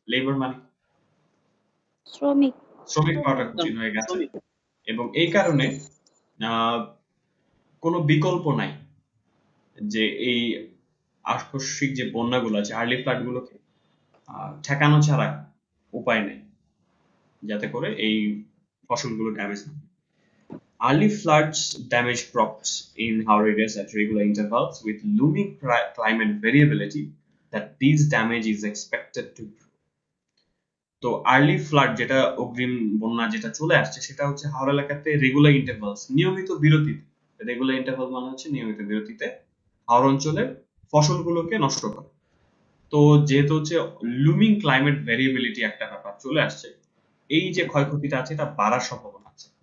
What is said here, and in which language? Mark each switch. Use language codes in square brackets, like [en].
[bn] Labour মানে শ্রমিক পাওয়াটা কঠিন হয়ে গেছে, এবং এই কারণে কোনো বিকল্প নাই যে এই আকস্মিক যে বন্যাগুলো আছে, আর্লি ফ্লাড গুলোকে ঠেকানো ছাড়া উপায় নেই যাতে করে এই ফসলগুলো ড্যামেজ না হয়। [en] Early floods damage crops in our areas at regular intervals with looming climate variability that these damage is expected to grow. [bn] তো আর্লি ফ্লাড যেটা অগ্রিম বন্যা যেটা চলে আসছে সেটা হচ্ছে হাওর এলাকাতে রেগুলার ইন্টারভালস, নিয়মিত বিরতিতে, রেগুলার ইন্টারভাল মানে হচ্ছে নিয়মিত বিরতিতে হাওর অঞ্চলের ফসলগুলোকে নষ্ট করে। তো যেহেতু হচ্ছে লুমিং ক্লাইমেট ভেরিয়েবিলিটি একটা ব্যাপার চলে আসছে, এই যে ক্ষয়ক্ষতিটা আছে এটা বাড়ার সম্ভাবনা আছে।